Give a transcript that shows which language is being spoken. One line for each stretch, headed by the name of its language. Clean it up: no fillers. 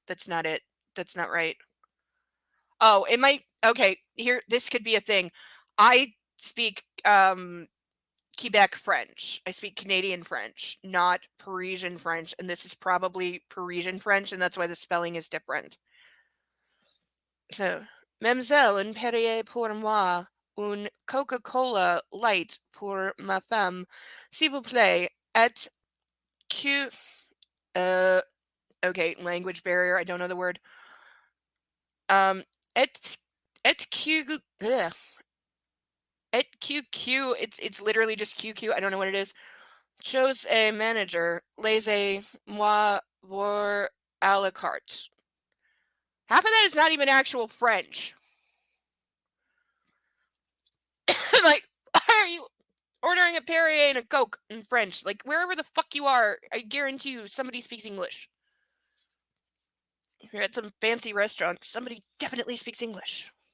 English: That's not it. That's not right. Oh, it might. Okay, here. This could be a thing. I speak Quebec French. I speak Canadian French, not Parisian French, and this is probably Parisian French, and that's why the spelling is different.
French: So, Mademoiselle, un Perrier pour moi, un Coca-Cola light pour ma femme, s'il vous plaît, et que, uh,
English: okay, language barrier, I don't know the word.
French: Et, et que,
English: ugh, et QQ, it's literally just QQ, I don't know what it is.
French: Chose a manager, laissez-moi voir à la carte.
English: Half of that is not even actual French. Like, why are you ordering a Perrier and a Coke in French? Like, wherever the fuck you are, I guarantee you somebody speaks English. If you're at some fancy restaurant, somebody definitely speaks English.